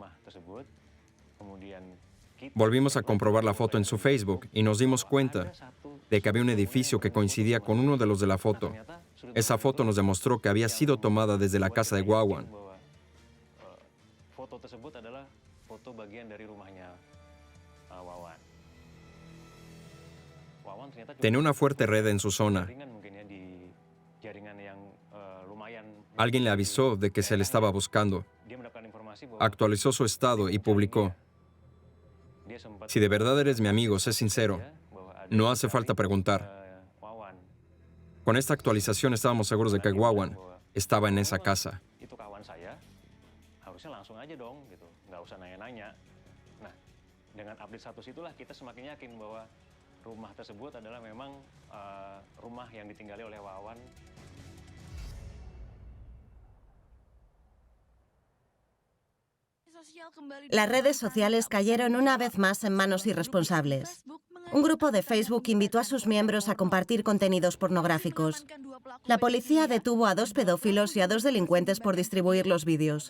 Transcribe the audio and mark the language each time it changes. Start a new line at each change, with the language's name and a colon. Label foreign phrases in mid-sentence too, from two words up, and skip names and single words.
Spanish: Volvimos a comprobar la foto en su Facebook y nos dimos cuenta de que había un edificio que coincidía con uno de los de la foto. Esa foto nos demostró que había sido tomada desde la casa de Wawan.
Indonesian: Foto tersebut adalah foto bagian dari rumahnya Wawan.
Spanish: Tenía una fuerte red en su zona. Alguien le avisó de que se le estaba buscando. Actualizó su estado y publicó: si de verdad eres mi amigo, sé sincero. No hace falta preguntar. Con esta actualización estábamos seguros de que Wawan estaba en esa casa.
Indonesian: Itu kawan saya, harusnya langsung aja dong, gitu. Nggak usah nanya-nanya. Nah, dengan
English: update status
Indonesian: itulah kita semakin yakin bahwa rumah tersebut adalah memang rumah yang ditinggali oleh Wawan.
Spanish: Las redes sociales cayeron una vez más en manos irresponsables. Un grupo de Facebook invitó a sus miembros a compartir contenidos pornográficos. La policía detuvo a 2 pedófilos y a 2 delincuentes por distribuir los vídeos.